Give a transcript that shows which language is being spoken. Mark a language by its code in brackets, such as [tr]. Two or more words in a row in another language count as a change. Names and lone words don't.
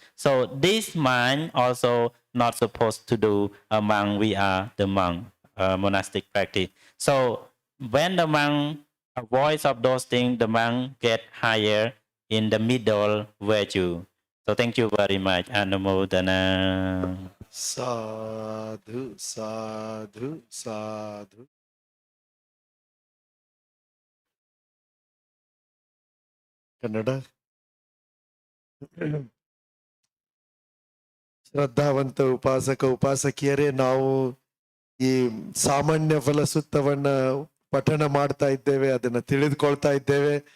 [en] So this mind also not supposed to do among we are the monk monastic practice. So when the monk avoids of those things, the monk get higher in the middle virtue. So thank you very much. Anumodana. [pi] Sadhu, sadhu, sadhu. [kn] ಕನ್ನಡ ಶ್ರದ್ಧಾವಂತ ಉಪಾಸಕ ಉಪಾಸಕಿಯರೇ, ನಾವು ಈ ಸಾಮಾನ್ಯ ಫಲ ಸೂಕ್ತವನ್ನ ಪಠಣ ಮಾಡ್ತಾ ಇದ್ದೇವೆ, ಅದನ್ನ ತಿಳಿದುಕೊಳ್ತಾ ಇದ್ದೇವೆ.